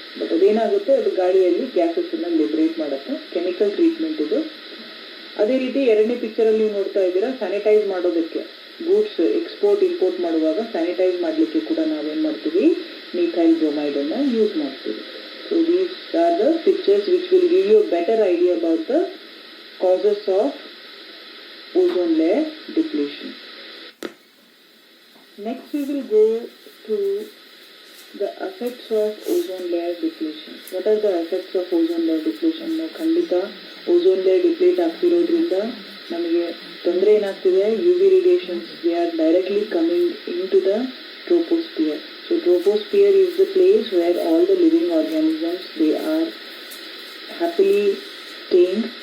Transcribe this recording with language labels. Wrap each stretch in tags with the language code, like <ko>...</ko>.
<kn>But ಅದೇನಾಗುತ್ತೆ, ಅದು ಗಾಳಿಯಲ್ಲಿ ಗ್ಯಾಸಸ್ಸನ್ನು ಲಿಬರೇಟ್ ಮಾಡುತ್ತೆ. ಕೆಮಿಕಲ್ ಟ್ರೀಟ್ಮೆಂಟ್ ಇದು. ಅದೇ ರೀತಿ ಎರಡನೇ ಪಿಕ್ಚರಲ್ಲಿ ನೀವು ನೋಡ್ತಾ ಇದ್ದೀರಾ, ಸ್ಯಾನಿಟೈಸ್ ಮಾಡೋದಕ್ಕೆ ಗೂಡ್ಸ್ ಎಕ್ಸ್ಪೋರ್ಟ್ ಇಂಪೋರ್ಟ್ ಮಾಡುವಾಗ ಸ್ಯಾನಿಟೈಸ್ ಮಾಡಲಿಕ್ಕೆ ಕೂಡ ನಾವೇನು ಮಾಡ್ತೀವಿ, ಮಿಥೈಲ್ ಬ್ರೋಮೈಡನ್ನು ಯೂಸ್ ಮಾಡ್ತೀವಿ.</kn> <en>So these are the pictures which will give you a better idea about the causes of ozone layer depletion. Next we will go to the effects of ozone layer depletion. What are the effects of ozone layer depletion?</en> <kn>ನಾವು ಖಂಡಿತ ozone layer deplete ಆಗ್ತಿರೋದ್ರಿಂದ ನಮಗೆ ತೊಂದರೆ ಏನಾಗ್ತಿದೆ,</kn> <en>UV radiations, they are directly coming into the troposphere. So troposphere is the place where all the living organisms, they are happily staying.</en>